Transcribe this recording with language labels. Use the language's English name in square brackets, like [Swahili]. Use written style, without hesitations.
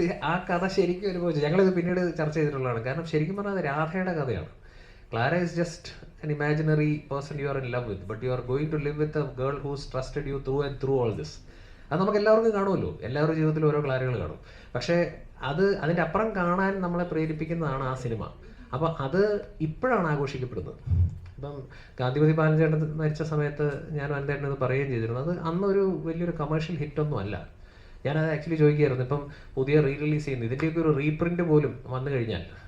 [Malayalam] ആ കഥ ശരിക്കും അനുഭവിച്ചു. ഞങ്ങളിത് പിന്നീട് ചർച്ച ചെയ്തിട്ടുള്ളതാണ്. കാരണം ശരിക്കും പറഞ്ഞാൽ അത് രാധയുടെ കഥയാണ്. [English] Clara is just an imaginary person you are in love with, but you are going to live with a girl who's trusted you through and through all this. [Malayalam] അത് നമുക്ക് എല്ലാവർക്കും കാണുമല്ലോ, എല്ലാവരുടെ ജീവിതത്തിൽ ഓരോ ക്ലാരകൾ കാണും. പക്ഷേ അതിൻ്റെ അപ്പുറം കാണാൻ നമ്മളെ പ്രേരിപ്പിക്കുന്നതാണ് ആ സിനിമ. അപ്പോൾ അത് ഇപ്പോഴാണ് ആഘോഷിക്കപ്പെടുന്നത്. ഇപ്പം ഗാന്ധിപതി ബാലചേട്ടൻ മരിച്ച സമയത്ത് ഞാൻ വനന്തേട്ടൻ ഇത് പറയുകയും ചെയ്തിരുന്നു. അത് അന്നൊരു വലിയൊരു കമേഴ്ഷ്യൽ ഹിറ്റൊന്നും അല്ല. ഞാനത് ആക്ച്വലി ചോദിക്കുകയായിരുന്നു, ഇപ്പം പുതിയ റീ റിലീസ് ചെയ്യുന്നു, ഇതിൻ്റെയൊക്കെ ഒരു റീപ്രിൻ്റ് പോലും വന്നു കഴിഞ്ഞാൽ